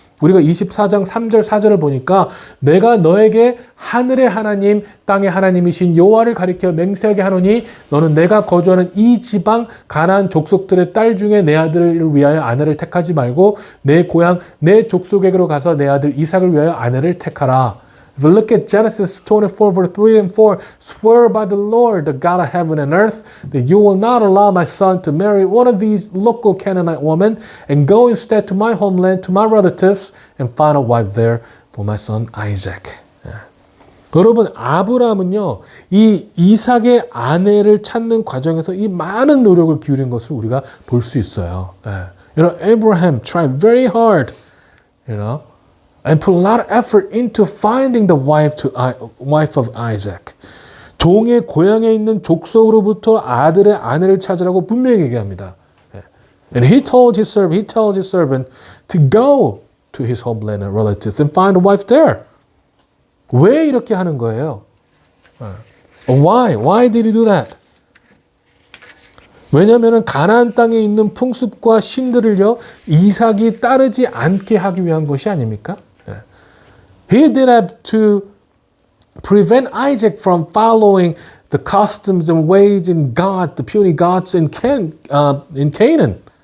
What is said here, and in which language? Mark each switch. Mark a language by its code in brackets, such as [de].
[ko] 우리가 24장 3절 4절을 보니까 내가 너에게 하늘의 하나님 땅의 하나님이신 여호와를 가리켜 맹세하게 하노니 너는 내가 거주하는 이 지방 가나안 족속들의 딸 중에 내 아들을 위하여 아내를 택하지 말고 내 고향 내 족속에게로 가서 내 아들 이삭을 위하여 아내를 택하라. [en] If you look at Genesis 24 verse 3 and 4, swear by the Lord, the God of heaven and earth, that you will not allow my son to marry one of these local Canaanite women and go instead to my homeland, to my relatives, and find a wife there for my son Isaac. [ko] 여러분, 아브라함은요, 이 이삭의 아내를 찾는 과정에서 이 많은 노력을 기울인 것을 우리가 볼 수 있어요. [en] Abraham tried very hard, and put a lot of effort into finding the wife of Isaac. [ko] 종의 고향에 있는 족속으로부터 아들의 아내를 찾으라고 분명히 얘기합니다. [en] And he tells his servant to go to his homeland and relatives and find a wife there. [ko] 왜 이렇게 하는 거예요? [en] Why? Why did he do that? [ko] 왜냐하면 가나안 땅에 있는 풍습과 신들을요, 이삭이 따르지 않게 하기 위한 것이 아닙니까? [en] He did that to prevent Isaac from following the customs and ways in God, the puny gods in Canaan.